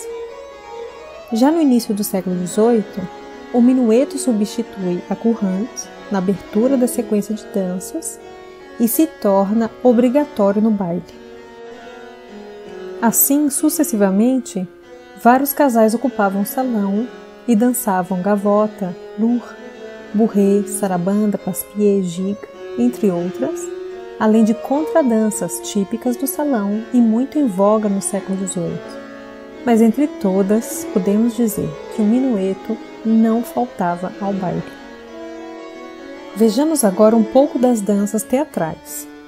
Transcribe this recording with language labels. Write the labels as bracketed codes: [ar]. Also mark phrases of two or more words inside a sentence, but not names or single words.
[pt] Já no início do século XVIII, o minueto substitui a courante na abertura da sequência de danças e se torna obrigatório no baile. Assim, sucessivamente, vários casais ocupavam o salão e dançavam gavota, lour, bourrée, sarabanda, passe-pied, gigue, entre outras, além de contradanças típicas do salão e muito em voga no século XVIII. Mas entre todas, podemos dizer que o minueto não faltava ao baile. Vejamos agora um pouco das danças teatrais.